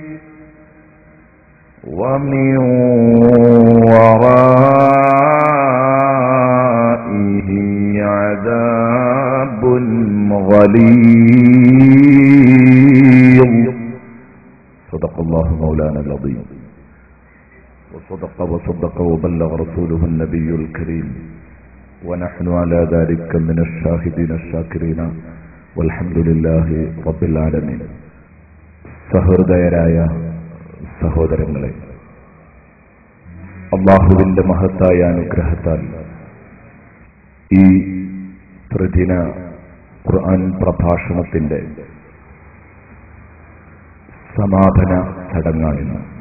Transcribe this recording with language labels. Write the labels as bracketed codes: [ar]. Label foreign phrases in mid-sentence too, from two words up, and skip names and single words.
[ar] ومن ورائه عذاب غليظ. صدق الله مولانا العظيم، وصدق وبلغ رسوله النبي الكريم، ونحن على ذلك من الشاهدين الشاكرين والحمد لله رب العالمين. [ml] സഹൃദയരായ സഹോദരങ്ങളെ, അല്ലാഹുവിന്റെ മഹത്തായ അനുഗ്രഹത്താൽ ഈ ത്രിദിന ഖുർആൻ പ്രഭാഷണത്തിന്റെ സമാപന ചടങ്ങാണ്.